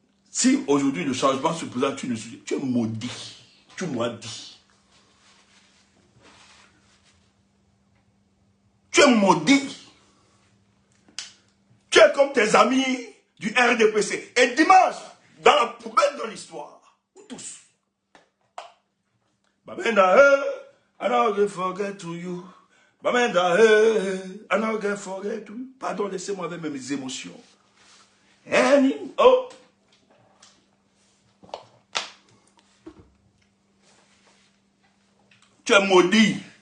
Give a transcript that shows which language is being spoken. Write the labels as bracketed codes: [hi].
[fr] Si aujourd'hui le changement se présente, tu es maudit. Tu m'as dit. Tu es maudit. Tu es comme tes amis du RDPC. Et dimanche, dans la poubelle de l'histoire, tous. [en] Bamenda, I don't forget to you. Bamenda, I don't forget to you. [fr] Pardon, laissez-moi avec mes émotions. Oh. Tu es maudit.